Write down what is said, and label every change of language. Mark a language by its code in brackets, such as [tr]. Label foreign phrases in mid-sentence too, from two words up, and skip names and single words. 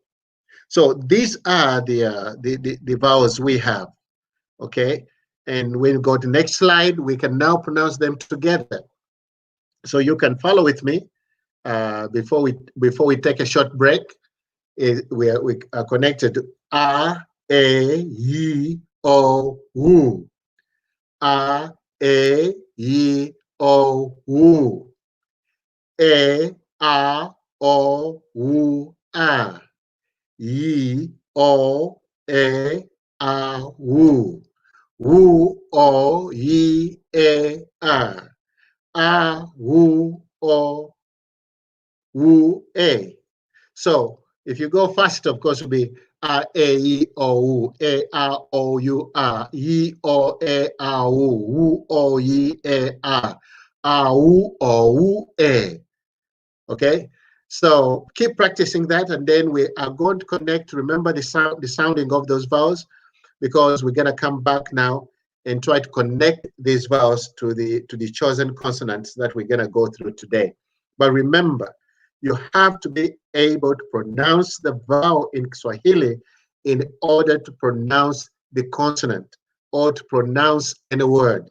[en] So these are the vowels we have, okay? And when we go to the next slide, we can now pronounce them together. So you can follow with me before we take a short break. We are connected. [sw] A, E, O, U. A, E, O, U. E, A, O, U, A. Yi, O, E, A, Wu. Wu, O, Yi, E, A, Wu, O, Wu, E. [en] So if you go fast, of course, it will be [sw] A, E, O, U, E, A, O, U, A, Yi, O, E, A, Wu, Wu, O, Yi, E, A, Wu, O, Wu, E. [en] Okay, so keep practicing that, and then we are going to connect. Remember the sounding of those vowels, because we're going to come back now and try to connect these vowels to the chosen consonants that we're going to go through today. But remember, you have to be able to pronounce the vowel in Swahili in order to pronounce the consonant or to pronounce any word.